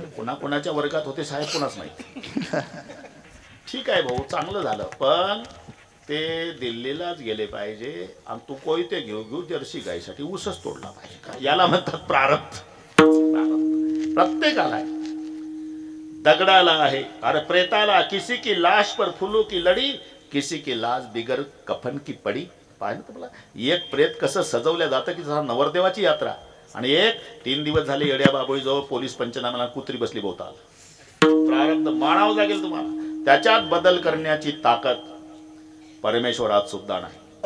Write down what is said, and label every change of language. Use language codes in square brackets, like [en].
[mr] कोणा कोणाच्या वर्गात होते साहेब कोणाच नाही. ठीक आहे भाऊ, चांगलं झालं, पण ते दिल्लीलाच गेले पाहिजे आणि तू कोयते घेऊ घेऊ जर्सी गायसाठी ऊसच तोडला पाहिजे. याला म्हणतात प्रारब्ध. प्रत्येकाला आहे, दगडाला आहे. अरे प्रेताला [hi] किसी की लाश पर फूलों की लड़ी, किसी की लाश बिगर कफन की पडी. [mr] पाहिलं तुम्हाला, एक प्रेत कसं सजवल्या जातं की जसा नवरदेवाची यात्रा, आणि एक 3 दिवस झाले येड्या बाबळी जवळ पोलीस पंचनाम्याला कुत्री बसली भोवताल. प्रारब्ध मानावं लागेल तुम्हाला. त्याच्यात बदल करण्याची ताकद परमेश्वरात सुद्धा नाही.